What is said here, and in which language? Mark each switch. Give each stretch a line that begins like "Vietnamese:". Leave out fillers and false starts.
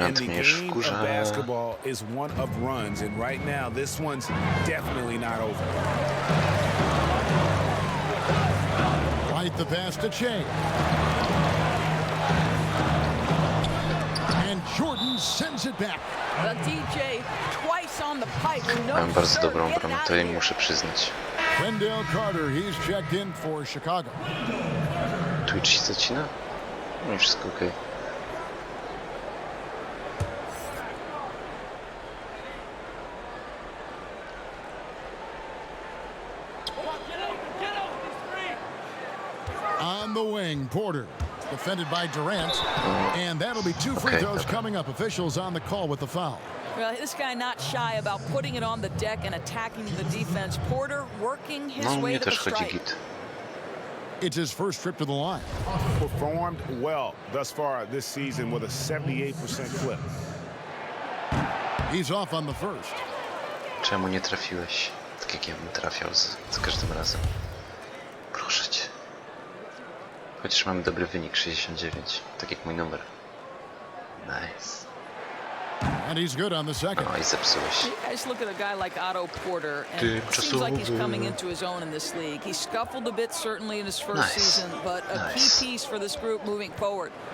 English: And the game of basketball is one of runs, and right now this one's definitely not over. Right the pass to Che. And Jordan sends it back. The DJ twice on the pipe.
Polish: Mam bardzo dobrą bramę, to jej muszę przyznać.
English: Wendell Carter, he's checked in for Chicago.
Polish: Twitch się zacina? No i wszystko okej.
English: On the wing, Porter. Defended by Durant. And that'll be 2 free throws coming up. Officials on the call with the foul. Well, this guy not shy about putting it on the deck and attacking the defense. Porter working his way to the strike. It's his first trip to the line. Performed well thus far this season with a 78% clip. He's off on the first.
Polish: Czemu nie trafiłeś? Tak jak ja bym trafiał za każdym razem. Proszę cię. Chociaż mamy dobry wynik, 69. Tak jak mój numer. Nice. And he's good on the second. No i zepsułeś.
English: You guys look at a guy like Otto Porter, and it seems like he's coming into his own in this league. He scuffled a bit certainly in his first season, but a key piece for this group moving forward.